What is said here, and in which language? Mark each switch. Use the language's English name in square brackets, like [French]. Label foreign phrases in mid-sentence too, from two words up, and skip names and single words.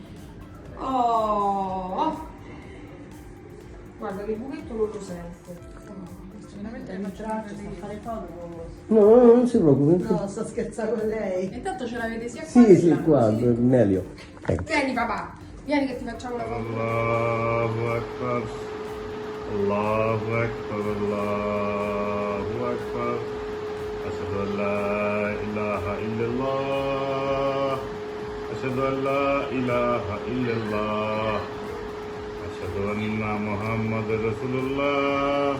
[Italian] Oh! Guarda che buchetto non lo sento. Il braccio sta a fare comodo. No, no, non si preoccupi. No, sto scherzando con lei. Intanto ce l'avete sia qua Sì, che sì, là. qua, meglio. Ecco. Vieni papà, vieni che ti facciamo la foto. [Arabic] الله أكبر. الله أكبر. الله أكبر. أشهد أن لا إله إلا الله. أشهد أن لا إله إلا الله. أشهد أن محمدا رسول الله.